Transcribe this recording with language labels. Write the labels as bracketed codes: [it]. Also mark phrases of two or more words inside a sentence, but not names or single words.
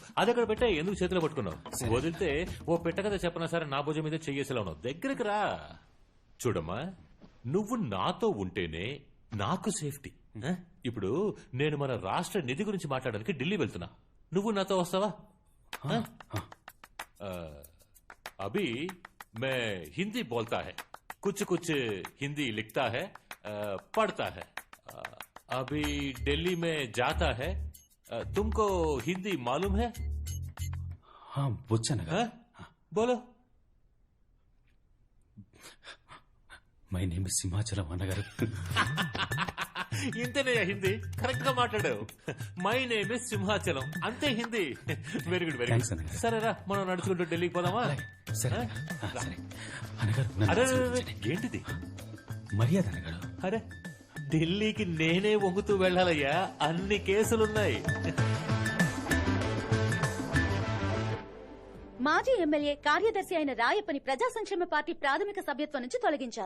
[te] అది అక్కడ పెట్టా, ఎందుకు చేతిలో పట్టుకున్నావు? వదిలితే ఓ పెట్ట కదా చెప్పనా సరే నా భుజం మీద చెయ్యేసేలా ఉన్నావు. దగ్గరికి రా. చూడమ్మా, నువ్వు నాతో ఉంటేనే నాకు సేఫ్టీ. ఇప్పుడు నేను మన రాష్ట్ర నిధి గురించి మాట్లాడడానికి ఢిల్లీ వెళ్తున్నా. నువ్వు నాతో వస్తావా? [hi] अभी मैं हिंदी बोलता है, కుछ कुछ हिंदी लिखता है, पढ़ता है. अभी दिल्ली में जाता है. तुमको हिंदी मालूम है? [te] వచ్చు అన్నగారు. [hi] बोलो. [en] My name is సింహాచలం [te] అన్నగారు. ఇంతేనయ్యా హిందీ? కరెక్ట్ గా మాట్లాడావు. [en] My name is సింహాచలం, [te] అంతే హిందీ. [en] very good, very Thanks గుడ్. [te] అన్నయ్య. సరేరా, మనం నడుచుకుంటూ ఢిల్లీకి పోదామా? సరే సరే అన్నగారు. నన్ను అరే ఆశీర్వదించండి. ఏంటిది? మర్యాద అన్నగారు. అరే ఢిల్లీకి నేనే వంగుతూ వెళ్ళాలయ్యా, అన్ని కేసులున్నాయి. మాజీ ఎమ్మెల్యే కార్యదర్శి అయిన రాయప్పని ప్రజా సంక్షేమ పార్టీ ప్రాథమిక సభ్యత్వం నుంచి తొలగించారు.